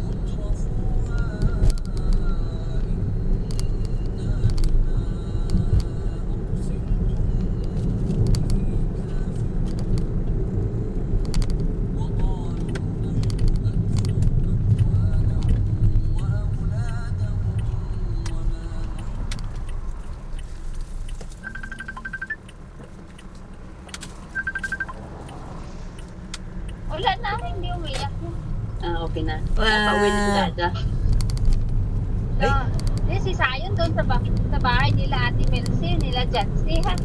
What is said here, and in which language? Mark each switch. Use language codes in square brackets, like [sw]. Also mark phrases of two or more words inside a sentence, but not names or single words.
[ar] أرسلتم به كافرون وقالوا نحن أكثر أموالا وأولادا وما [tl] Wala na, hindi umiyak. Okay na. Pauwi na si Dada. So, si Sayon doon sa bahay nila Ate Melcy, nila Jancy, ha?